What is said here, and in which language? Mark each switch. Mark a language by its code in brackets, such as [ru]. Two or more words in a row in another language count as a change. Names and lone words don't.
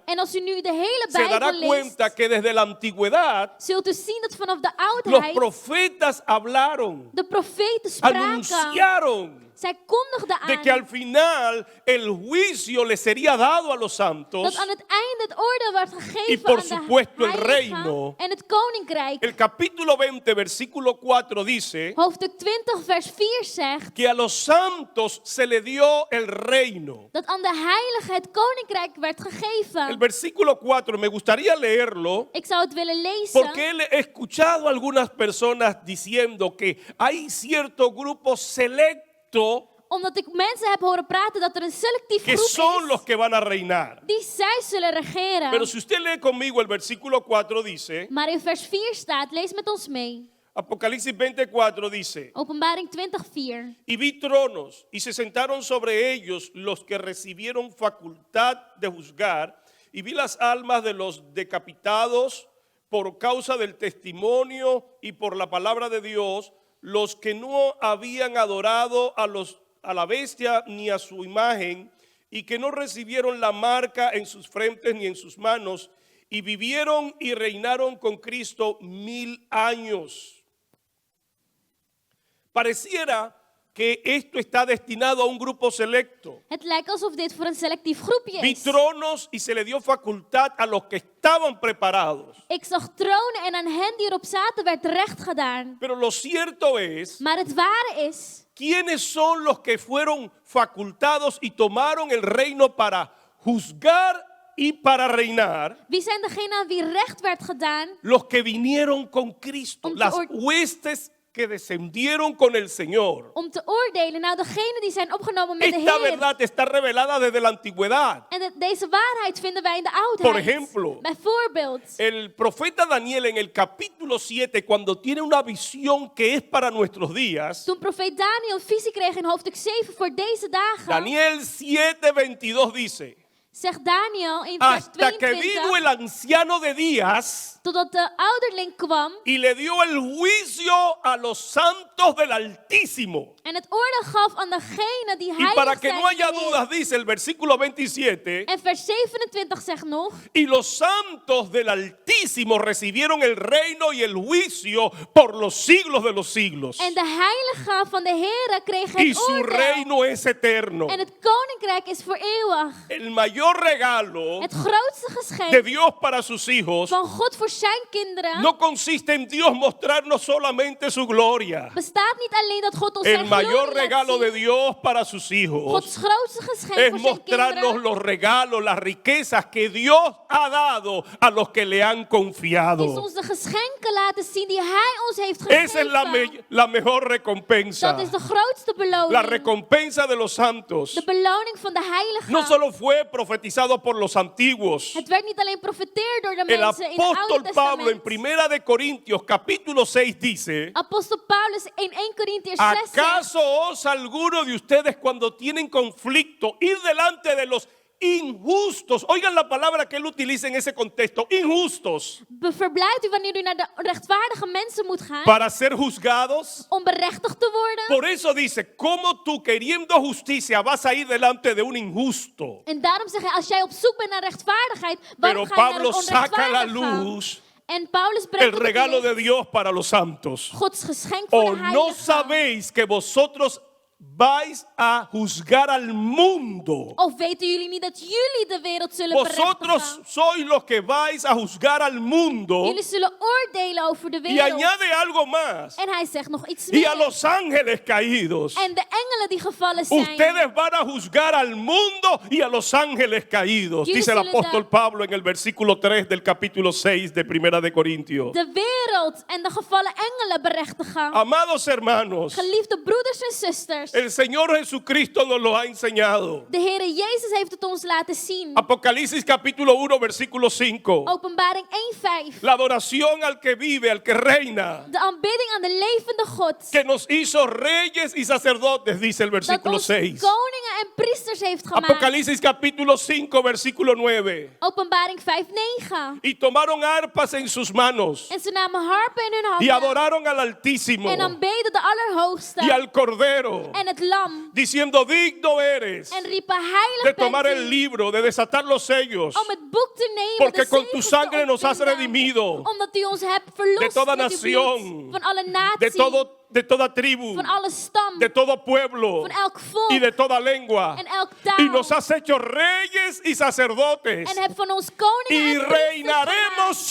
[nl] En als u nu de hele [es] se dará [nl] Bijbel leest, [es] cuenta que desde la antigüedad [nl] zult u zien dat vanaf de [es] los [nl] oudheid [es] profetas hablaron, [nl] de profeten spraken. [es] anunciaron [nl] Zij kondigden [es] de que [nl] aan [es] al final el juicio le sería dado a los santos. [nl] dat aan het einde het oordeel werd [es] Y [nl] gegeven [es] por [nl] aan de [es] supuesto el [nl] heiligen [es] reino. [nl] en het koninkrijk. [es] El capítulo 20, versículo 4 dice [nl] Hoofdstuk 20 vers 4 zegt [es] que a los santos se le dio el reino. [nl] dat aan de heiligen het koninkrijk werd [es] El [nl] gegeven. [es] versículo 4, me gustaría leerlo [nl] Ik zou het willen lezen, [es] porque he escuchado a algunas personas diciendo que hay cierto grupo selecto [nl] omdat ik mensen heb horen praten dat er een selectief [es] que [nl] groep [es] son los [nl] is [es] que van a reinar. [nl] die zij zullen regeren. [es] Pero si usted lee conmigo el versículo 4 dice, [nl] Maar in vers 4 staat, lees met ons mee. [es] Apocalipsis 24 dice, [nl] Openbaring 20:4. [es] y vi tronos y se sentaron sobre ellos los que recibieron facultad de juzgar, y vi las almas de los decapitados por causa del testimonio y por la palabra de Dios, los que no habían adorado a la bestia ni a su imagen, y que no recibieron la marca en sus frentes ni en sus manos, y vivieron y reinaron con Cristo 1000 años. Pareciera que esto está destinado a un grupo selecto. [nl] Het lijkt alsof dit voor een selectief groepje [es] Vi [nl] is. [es] tronos y se le dio facultad a los que estaban preparados. [nl] Ik zag tronen en aan hen die erop zaten werd recht gedaan. [es] Pero lo cierto es, [nl] Maar het ware is, [es] ¿quiénes son los que fueron facultados y tomaron el reino para juzgar y para reinar? [nl] wie zijn degenen aan wie recht werd gedaan? [es] Los que vinieron con Cristo, [nl] Om te [es] las [nl] or- [es] huestes que descendieron con el Señor. [nl] Om te oordelen. Nou, degenen die zijn opgenomen met de [es] Esta [nl] Heer. [es] verdad está revelada desde la antigüedad. [nl] En deze waarheid vinden wij in de oudheid. [es] Por ejemplo, [nl] Bijvoorbeeld, [es] el profeta Daniel en el capítulo 7, cuando tiene una visión que es para nuestros días, [nl] toen profeet Daniel visie kreeg in hoofdstuk 7 voor deze dagen, [es] Daniel 7:22 dice, [nl] zegt Daniel in vers [es] hasta que vino [nl] 22, [es] el anciano de días [nl] totdat de ouderling kwam [es] y le dio el juicio a los santos del Altísimo. [nl] en het oordeel gaf aan degene die [es] Y para [nl] heilig [es] que [nl] zijn [es] no haya [nl] in de Heer. [es] dudas, dice el versículo 27, [nl] En vers 27 zegt nog, [es] y los santos del Altísimo recibieron el reino y el juicio por los siglos de los siglos. [nl] en de heiligen van de Heer kregen [es] Y [nl] het [es] su [nl] oordeel. [es] reino es eterno. [nl] En het koninkrijk is voor eeuwig. [es] El mayor regalo [nl] Het grootste [es] de [nl] geschenk [es] Dios para sus hijos [nl] van God voor zijn kinderen [es] no consiste en Dios mostrarnos solamente su gloria. [nl] bestaat niet alleen dat God ons [es] El [nl] zijn [es] mayor [nl] glorie laat [es] regalo de [nl] zien. [es] Dios para sus hijos [nl] Gods grootste geschenk [es] es [nl] voor zijn [es] mostrarnos [nl] kinderen [es] los regalos, las riquezas que Dios ha dado a los que le han [nl] is [es] confiado. [nl] ons de geschenken laten zien die Hij ons heeft [es] Esa es la, [nl] gegeven. [es] la mejor recompensa. [nl] Dat is de grootste [es] La [nl] beloning. [es] recompensa de los santos [nl] De beloning van de heiligen. [es] no solo fue profetizado por los antiguos. [nl] Het werd niet alleen profeteerd door de [es] El [nl] mensen in het [es] apóstol [nl] Oude [es] Pablo en [nl] Testament. [es] Primera de Corintios capítulo 6 dice: [nl] Apostel Paulus in 1 Corinthiërs 6 zegt, [es] ¿acaso osa alguno de ustedes cuando tienen conflicto ir delante de los injustos. Oigan la palabra que él utiliza en ese contexto, injustos. [nl] Verblijft u wanneer u naar de rechtvaardige mensen moet gaan [es] Para ser juzgados. [nl] om berechtigd te worden. [es] Por eso dice, ¿cómo tú queriendo justicia vas a ir delante de un injusto? [nl] En daarom zeg hij, als jij op zoek bent naar rechtvaardigheid, [es] Pero [nl] waarom ga je naar [es] Pablo [nl] een [es] saca a la [nl] onrechtvaardige? [es] luz [nl] En Paulus [es] el [nl] brengt op het [es] regalo de [nl] licht [es] Dios para los santos. [nl] Gods geschenk voor [es] ¿O [nl] de [es] no [nl] heiligen. [es] sabéis que vosotros vais a juzgar al mundo? [nl] Of weten jullie niet dat jullie de wereld zullen [es] Vosotros [nl] berechtigen? [es] sois los que vais a juzgar al mundo. [nl] Jullie zullen oordelen over de [es] Y [nl] wereld. [es] añade algo más. [nl] En hij zegt nog iets [es] Y a [nl] meer. [es] los ángeles caídos. [nl] En de engelen die gevallen zijn. [es] Ustedes van a juzgar al mundo y a los ángeles caídos, [nl] Jullie [es] dice el [nl] zullen [es] apóstol [nl] de- [es] Pablo en el versículo 3 del capítulo 6 de Primera de Corintios. [nl] De wereld en de gevallen engelen berechtigen. [es] Amados hermanos, [nl] Geliefde broeders en zusters. [es] el Señor Jesucristo nos lo ha enseñado. [nl] De Heere Jezus heeft het ons laten zien. [es] Apocalipsis capítulo 1 versículo 5. [nl] Openbaring 1:5. [es] La adoración al que vive, al que reina, [nl] De aanbidding aan de levende God. [es] que nos hizo reyes y sacerdotes, dice el [nl] Dat [es] versículo [nl] ons [es] 6. [nl] koningen en priesters heeft gemaakt. [es] Apocalipsis capítulo 5 versículo 9. [nl] Openbaring 5:9. [es] Y tomaron arpas en sus manos [nl] En ze namen harpen in hun [es] y [nl] handen. [es] adoraron al Altísimo [nl] En aanbeden de Allerhoogste. [es] y al Cordero, [nl] En het lam. [es] diciendo, digno eres [nl] En riepen heilig [es] de [nl] bent [es] tomar [nl] u. [es] el libro, de desatar los sellos, [nl] Om het boek te nemen. [es] porque [nl] de [es] con tu [nl] zegels te [es] sangre nos has [nl] openen. [es] redimido [nl] Omdat u ons hebt verlost [es] de toda [nl] met uw bloed. [es] nación, [nl] Van alle natie. [es] de toda tribu, [nl] Van alle stam. [es] de todo pueblo [nl] Van elk volk. [es] y de toda lengua. [nl] En elk taal. [es] Y nos has hecho reyes y sacerdotes [nl] En hebt van ons koningen [es] y [nl] en priesters [es] reinaremos [nl] gemaakt.